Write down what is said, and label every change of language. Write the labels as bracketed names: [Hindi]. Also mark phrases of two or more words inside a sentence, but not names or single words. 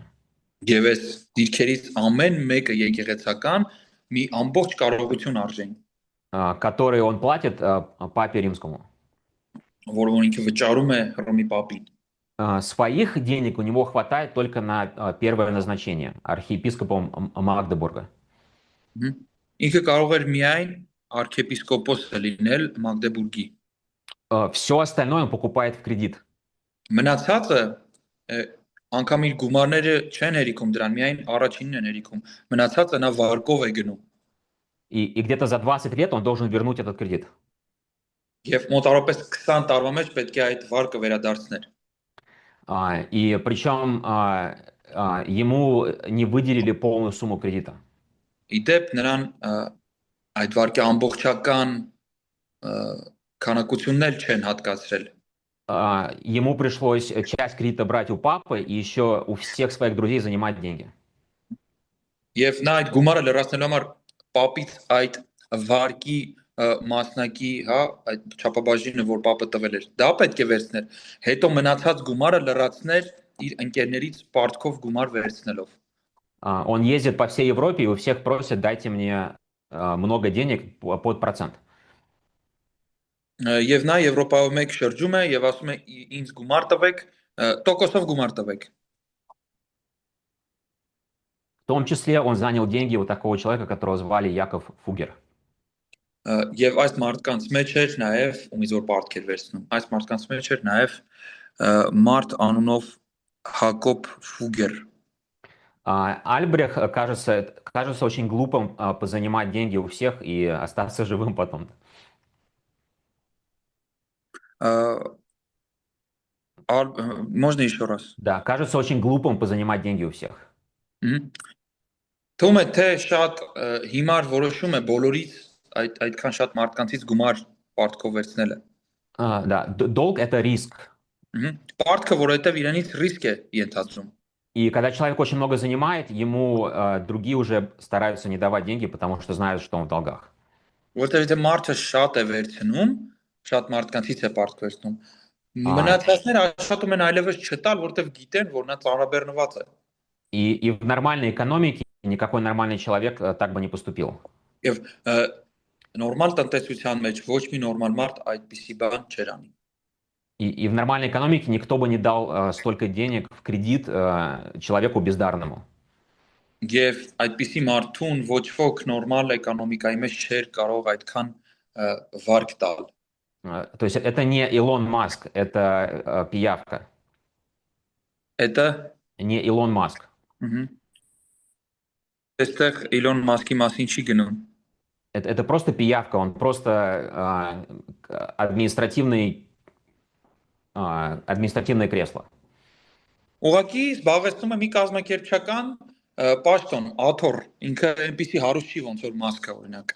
[Armenian] Եվ այս դիրքերից ամեն մեկը եկեղեցական մի ամբողջ կարողություն արժեն, [Russian] которые он платит папе римскому. [Armenian] որը ինքը վճարում է Հռոմի պապին։ [Russian] Своих денег у него хватает только на первое назначение архиепископом Магдебурга. [Armenian] Մгм. Ինքը կարող էր միայն arczepiskopos լինել Մագդեբուրգի։ [Russian] Все остальное он покупает в кредит. [Armenian] Մնացածը անգամ իր գումարները չեն հերիքում դրան, միայն առաջինն են հերիքում։ Մնացածը նա վարկով է гնում։ [Russian] И где-то за 20 лет он должен вернуть этот кредит. [Armenian] Եվ մոտավորապես 20 տարվա մեջ պետք է այդ վարկը վերադարձներ։ [Russian] И причем ему не выделили полную сумму кредита. [Armenian] Իդեպ նրան այդ վարկի ամբողջական քանակություններ չեն հատկացրել։ [Russian] Ему пришлось часть кредита брать у папы и еще у всех своих друзей занимать деньги. [Armenian] Եվ նա այդ գումարը լրացնելու համար պապից այդ վարկի մասնակի, հա, այդ չափաբաժինը, որ պապը տվել էր, դա պետք է վերցներ։ Հետո մնացած գումարը լրացներ իր ընկերներից պարտքով գումար վերցնելով։ [Russian] Он ездит по всей Европе и у всех просит: дайте мне много денег под процент. [Armenian] Եվ նա Եվրոպայով մեկ շրջում է եւ ասում է ինձ գումար տվեք, տոկոսով գումար տվեք։ [Russian] В том числе он занял деньги у такого человека, которого звали Яков Фугер. [Armenian] Եվ այս մարդկանց մեջ էր նաեւ ումից որ պարտքեր վերցնում։ Այս մարդկանց մեջ էր նաեւ մարդ անունով Հակոբ Ֆուգեր։ [Russian] Альбрех кажется очень глупым позанимать деньги у всех и остаться живым потом. Можно еще раз? Да, кажется очень глупым позанимать деньги у всех. [Armenian] Թվում է թե շատ հիմար որոշում է բոլորից այդքան շատ մարդկանցից գումար պարտքով վերցնելը։ [Russian] Да, долг — это риск. [Armenian] Պարտքը որովհետև իրենից ռիսկ է ենթադրում։ [Russian] И когда человек очень много занимает, ему другие уже стараются не давать деньги, потому что знают, что он в долгах. [Armenian] Որովհետև եթե մարդը շատ է վերցնում, շատ մարդկանցից է պարտք վերցնում, մնացածները աշխատում են այլևս չտալ, որովհետև գիտեն, որ նա ծանրաբեռնված է։ [Russian] И в нормальной экономике никакой нормальный человек так бы не поступил. [Armenian] Եվ նորմալ տնտեսության մեջ ոչ մի նորմալ մարդ այդպիսի բան չեր անի։ [Russian] И в нормальной экономике никто бы не дал столько денег в кредит человеку бездарному. [Armenian] Եվ այդպիսի մարդուն ոչ ոք նորմալ էկոնոմիկայի մեջ չէր կարող այդքան վարկ տալ։ [Russian] То есть это не Илон Маск, это пиявка. Это не Илон Маск. [Armenian] Այստեղ Իլոն Մասկի մասին չի գնում։ [Russian] Это просто пиявка, он просто административное кресло. [Armenian] Ուղղակի զբաղեցնում է մի կազմակերպչական պաշտոն, աթոռ, ինքը այնպեսի հարուստ չի ոնց որ Մասկը օրինակ։